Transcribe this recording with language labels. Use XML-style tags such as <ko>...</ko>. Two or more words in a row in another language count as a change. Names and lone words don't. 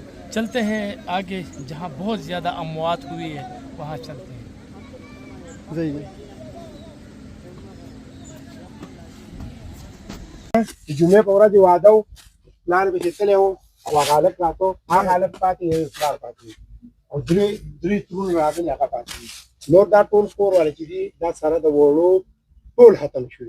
<ur>چلتے ہیں آگے جہاں بہت زیادہ اموات ہوئی ہے وہاں چلتے ہیں.</ur> <ps>جمعه په ورځ واده و پلان به چې تللی و او هغه هلک راته هغه هلک پاتې یو پلار پاتې او درې ترونه راغلي هغه پاتې نور دا ټول کور والا چې دي دا سره د وړو ټول ختم شوي</ps>